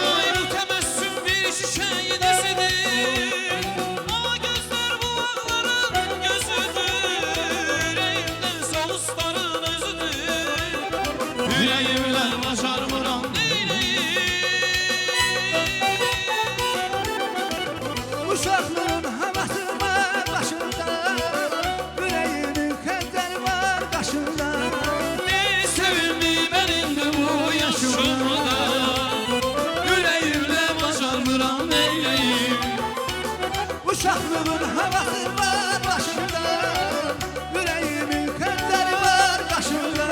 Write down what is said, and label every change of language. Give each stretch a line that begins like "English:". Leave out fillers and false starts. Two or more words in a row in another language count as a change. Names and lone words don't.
Azerbaijani: Ay, bu təbəssüm bir çiçəyin izidir Ama gözlər bu ağların gözüdür Ürəyimdən solusların özüdür Yüreğimlə bacarmıram neyləyim Uşaqlığın havası var başında, yüreğimin xəncəri var qaşında.
Turkish: Ne sevindim ben indi bu yaşımda, yüreğimle bacarmıram neyleyim.
Azerbaijani: Uşaqlığın havası var başında, yüreğimin xəncəri var qaşında.